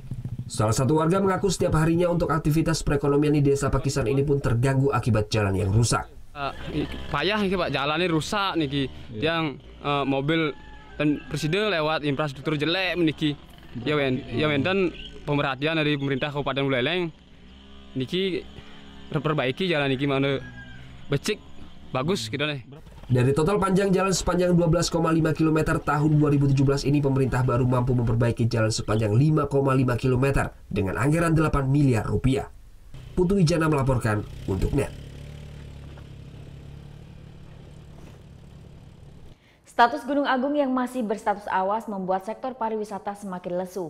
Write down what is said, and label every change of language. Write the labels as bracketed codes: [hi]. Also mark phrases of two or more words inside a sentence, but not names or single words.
[id] Salah satu warga mengaku setiap harinya untuk aktivitas perekonomian di Desa Pakisan ini pun terganggu akibat jalan yang rusak. Payah nih Pak, jalannya rusak nih, yang mobil dan presiden lewat infrastruktur jelek niki. Ya dan pemerhatian dari pemerintah Kabupaten Buleleng niki perbaiki jalan niki mana becik bagus gitu nih. Dari total panjang jalan sepanjang 12,5 km tahun 2017 ini, pemerintah baru mampu memperbaiki jalan sepanjang 5,5 km dengan anggaran 8 miliar rupiah. Putu Wijana melaporkan untuk NET. Status Gunung Agung yang masih berstatus awas membuat sektor pariwisata semakin lesu.